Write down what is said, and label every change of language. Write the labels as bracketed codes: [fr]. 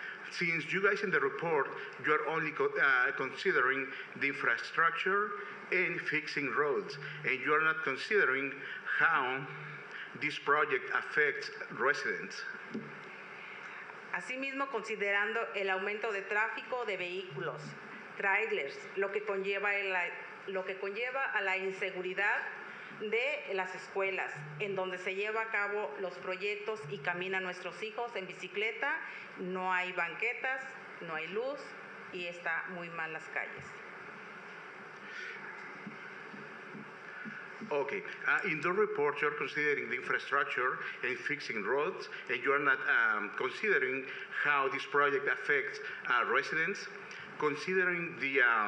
[en] Since you guys in the report, you are only considering the infrastructure and fixing roads, and you are not considering how this project affects residents. [es] Asimismo, considerando el aumento de tráfico de vehículos, trailers, lo que conlleva a la inseguridad de las escuelas, en donde se lleva a cabo los proyectos y caminan nuestros hijos en bicicleta, no hay banquetas, no hay luz y está muy mal las calles. [en] Okay. In the report, you're considering the infrastructure and fixing roads, and you are not considering how this project affects residents, considering the